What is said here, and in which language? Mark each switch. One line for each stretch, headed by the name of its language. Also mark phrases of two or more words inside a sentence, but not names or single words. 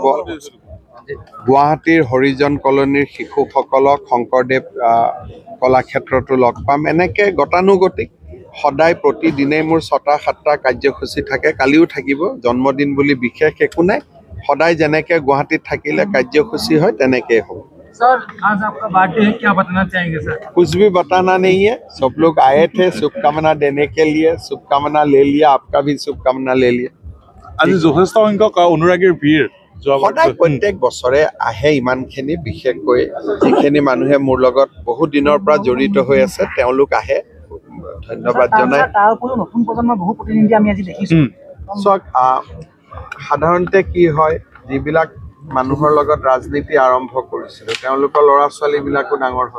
Assamese: গুৱাহাটীৰ হৰিজন কলনীৰ শিশুসকলক শংকৰদেৱ কলাক্ষেত্ৰতো লগ পাম। এনেকৈ গতানুগতিক সদায় প্ৰতিদিনেই মোৰ 6টা-7টা কাৰ্যসূচী থাকে। কালিও থাকিব। জন্মদিন বুলি বিশেষ একো নাই। সদায় যেনেকৈ গুৱাহাটীত থাকিলে কাৰ্যসূচী হয় তেনেকেই হ'ব।
Hindi: सर आज आपका बर्थडे है, क्या बताना चाहेंगे सर? कुछ भी बताना नहीं है। सब लोग आए थे शुभकामना देने के लिए। शुभकामना ले लिया, आपका भी शुभकामना ले लिया।
Assamese: আজি যথেষ্ট সংখ্যক অনুৰাগীৰ ভিৰ সদায় প্ৰত্যেক বছৰে আহে ইমানখিনি। বিশেষকৈ যিখিনি মানুহে মোৰ লগত বহুত দিনৰ পৰা জড়িত হৈ আছে তেওঁলোক আহে। ধন্যবাদ জনাই। তাৰ উপৰিও নতুন প্ৰজন্মৰ বহু প্ৰতিনিধি আমি আজি দেখিছোঁ। চাওক, সাধাৰণতে কি হয়, যিবিলাক মানুহৰ লগত ৰাজনীতি আৰম্ভ কৰিছিলোঁ তেওঁলোকৰ ল'ৰা ছোৱালীবিলাকো ডাঙৰ হ'ল।